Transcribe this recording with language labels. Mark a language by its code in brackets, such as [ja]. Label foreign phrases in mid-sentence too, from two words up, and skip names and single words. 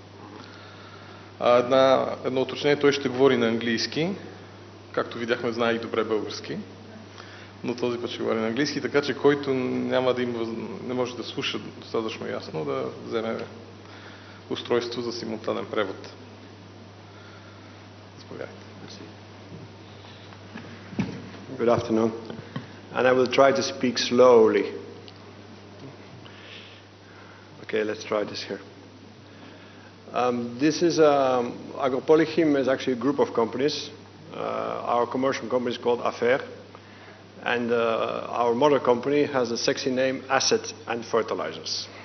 [bg] Едно уточнение, той ще говори на английски. Както видяхме, знае и добре български. Но този път ще говори на английски, така че който не може да слуша достатъчно ясно, да вземе устройство за симултанен превод. Заповядайте. [en] Good afternoon. And I will try to speak slowly. Okay, let's try this here. Agropolychim is actually a group of companies. Our commercial company is called Affaire. And our mother company has a sexy name, Asset and Fertilizers.